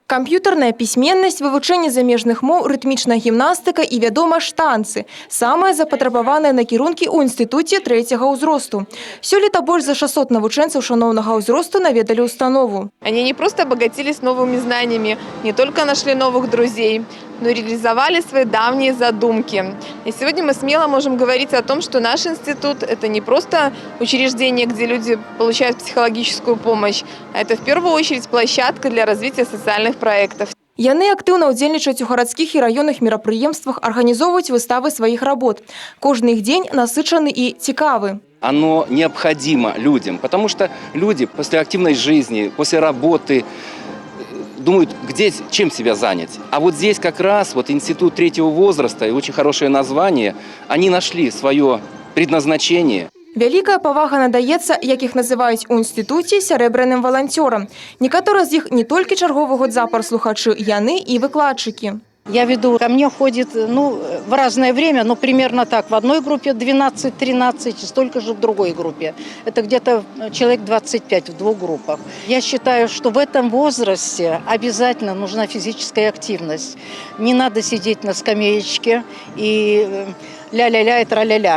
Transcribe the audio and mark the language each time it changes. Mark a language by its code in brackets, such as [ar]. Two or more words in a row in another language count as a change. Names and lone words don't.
[be] Камп'ютарная пісьменнасць, вывучэнне замежных моў, рытмічная гімнастыка і, вядома ж, танцы. Самыя запатрабаваныя накірункі ў інстытуце трэцяга ўзросту. Сёлета больш за 600 навучэнцаў шаноўнага ўзросту наведалі установу. [ru] Они не просто обогатились новыми знаниями, не только нашли новых друзей, но и реализовали свои давние задумки. И сегодня мы смело можем говорить о том, что наш институт – это не просто учреждение, где люди получают психологическую помощь, а это в первую очередь площадка для развития социальных проектов. [be] Яны актыўна ўдзельнічаюць у гарадскіх і раённых мерапрыемствах, арганізоўваюць выставы сваіх работ. Кожны іх дзень насычаны і цікавы. [ru] Оно необходимо людям, потому что люди после активной жизни, после работы думают, где, чем себя занять. А вот здесь как раз вот институт третьего возраста и очень хорошее название, они нашли свое предназначение. [be] Вялікая павага надаецца, як іх называюць у інстытуце, сярэбраным валанцёрам. Некаторыя з іх не толькі чарговы год запар слухачы, яны і выкладчыкі. [ru] Я веду, ко мне ходит в разное время, но примерно так. В одной группе 12-13, столько же в другой группе. Это где-то человек 25 в двух группах. Я считаю, что в этом возрасте обязательно нужна физическая активность. Не надо сидеть на скамеечке и ля-ля-ля и тра-ля-ля.